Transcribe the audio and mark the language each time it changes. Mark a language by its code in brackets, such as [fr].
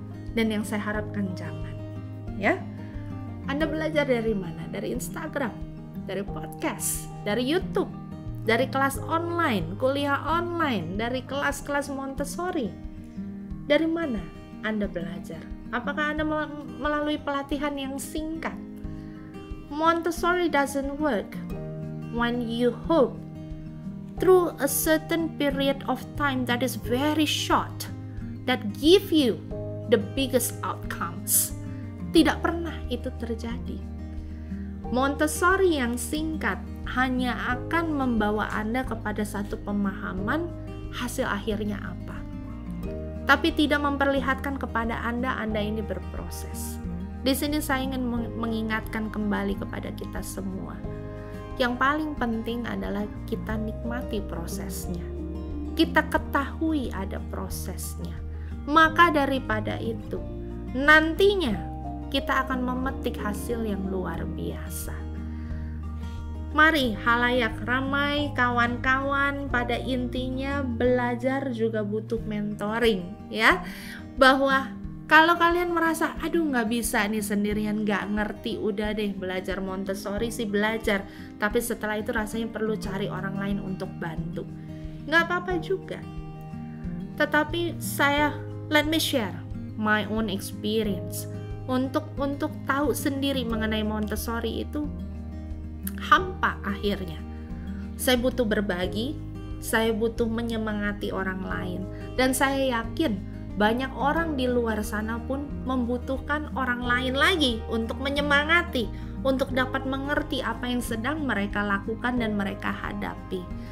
[id] Dan yang saya harapkan jangan, ya. Anda belajar dari mana? Dari Instagram, dari podcast, dari YouTube, dari kelas online, kuliah online, dari kelas-kelas Montessori. Dari mana Anda belajar? Apakah Anda melalui pelatihan yang singkat? [en] Montessori doesn't work when you hope through a certain period of time that is very short, that give you the biggest outcomes. [id] Tidak pernah itu terjadi. Montessori yang singkat hanya akan membawa Anda kepada satu pemahaman hasil akhirnya apa, tapi tidak memperlihatkan kepada Anda ini berproses. Di sini saya ingin mengingatkan kembali kepada kita semua. Yang paling penting adalah kita nikmati prosesnya. Kita ketahui ada prosesnya. Maka daripada itu, nantinya kita akan memetik hasil yang luar biasa. Mari halayak ramai, kawan-kawan, pada intinya belajar juga butuh mentoring, ya. Bahwa kalau kalian merasa, aduh gak bisa nih sendirian, gak ngerti, udah deh belajar Montessori sih belajar, tapi setelah itu rasanya perlu cari orang lain untuk bantu. Gak apa-apa juga. Tetapi [en] let me share my own experience. [id] Untuk tahu sendiri mengenai Montessori itu hampa akhirnya. Saya butuh berbagi, saya butuh menyemangati orang lain, dan saya yakin banyak orang di luar sana pun membutuhkan orang lain lagi untuk menyemangati, untuk dapat mengerti apa yang sedang mereka lakukan dan mereka hadapi.